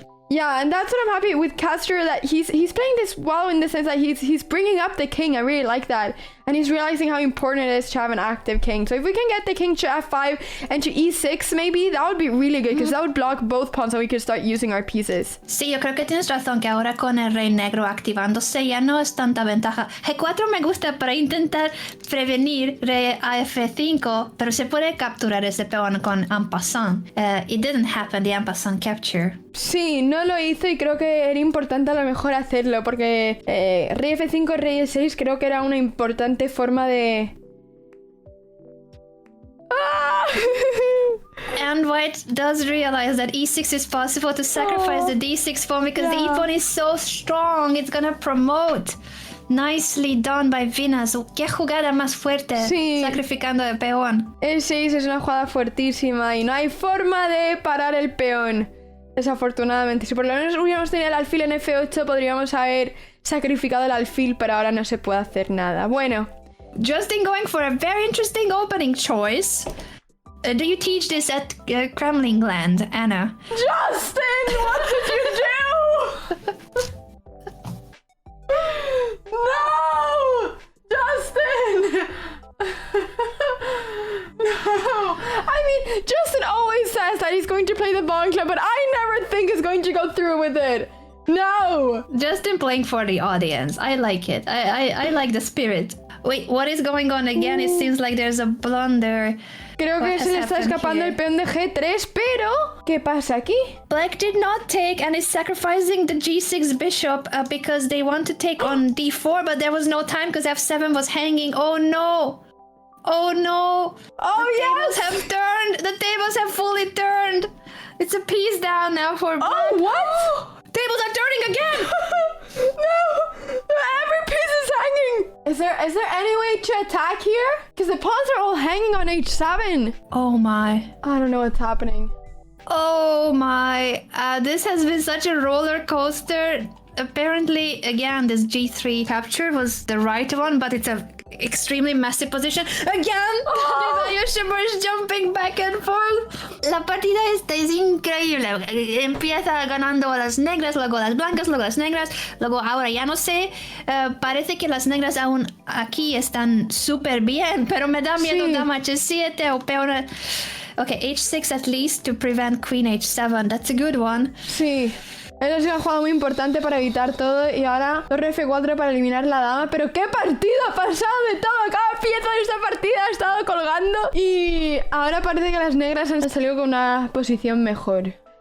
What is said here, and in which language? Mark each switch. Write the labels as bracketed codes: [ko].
[en] Yeah, and that's what I'm happy with Castor, that he's playing this well in the sense that he's bringing up the king. I really like that. And he's realizing how important it is to have an active king. So if we can get the king to f5 and to e6 maybe, that would be really good because that would block both pawns and we could start using our pieces. [es] Sí, yo creo que tienes razón que ahora con el rey negro activándose ya no es tanta ventaja. G4 me gusta para intentar prevenir rey a f5, pero se puede capturar ese peón con en passant. [en] It didn't happen, the en passant capture. [es] Sí, no lo hizo y creo que era importante a lo mejor hacerlo porque rey f5, rey e6 creo que era una importante forma de... [en] And white does realize that e6 is possible to sacrifice the d6 pawn because the e-pawn is so strong, it's gonna promote. Nicely done by Venus. [es] Qué jugada más fuerte, sacrificando el peón. El 6 es una jugada fuertísima y no hay forma de parar el peón. Desafortunadamente, si por lo menos hubiéramos tenido el alfil en F8 podríamos haber sacrificado el alfil, pero ahora no se puede hacer nada. Bueno, [en] Justin going for a very interesting opening choice. Do you teach this at Cramling land, Anna? Justin, what did you do? No, Justin. No, I mean, Justin always says that he's going to play the Bond Club, but I never think he's going to go through with it. No! Justin playing for the audience. I like it. I like the spirit. Wait, what is going on again? It seems like there's a blunder. [es] Creo que se le está escapando el peón de G3, pero ¿qué pasa aquí? [en] Black did not take and is sacrificing the G6 bishop because they want to take on D4, but there was no time because F7 was hanging. Oh no! Oh no! Oh The tables have turned! The tables have fully turned! It's a piece down now for Black. Oh, what? Tables are turning again! No! Every piece is hanging! Is there any way to attack here? Because the pawns are all hanging on H7. Oh my. I don't know what's happening. Oh my. This has been such a roller coaster. Apparently, again, this G3 capture was the right one, but it's a extremely messy position. Again, the shimmer is jumping back and forth. [es] La partida esta es increíble. Empieza ganando a las negras, luego las blancas, luego las negras, luego ahora ya no sé. Parece que las negras aún aquí están súper bien, pero me da miedo dama H7 o peor. [en] Okay, H6 at least to prevent Queen H7. That's a good one. [es] Sí. Él es una jugada muy importante para evitar todo y ahora torre F4 para eliminar la dama. Pero qué partido ha pasado de todo. Cada pieza de esta partida ha estado colgando. Y ahora parece que las negras han salido con una posición mejor.